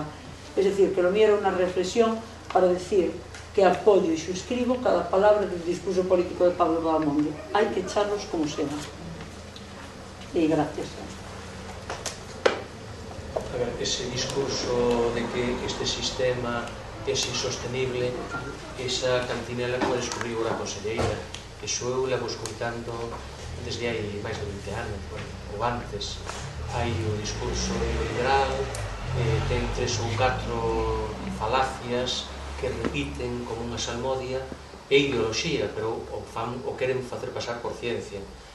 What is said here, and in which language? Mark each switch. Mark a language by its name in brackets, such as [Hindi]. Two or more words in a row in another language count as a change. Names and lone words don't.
[Spanish] Es decir, que lo mío era una reflexión para decir que apoyo y suscribo cada palabra del discurso político de Pablo Vagamonde. Hay que echarlos como sea. Y gracias. A ver, ese discurso de que este sistema es insostenible, [Galician] esa cantinela que descubriu a conselleira, eso eu levo escoitando desde hai máis de 20 anos, ou antes. Hai o discurso neoliberal, ten 3 ou 4 falacias que repiten como unha salmodia, e ideoloxía, pero o queren facer pasar por ciencia.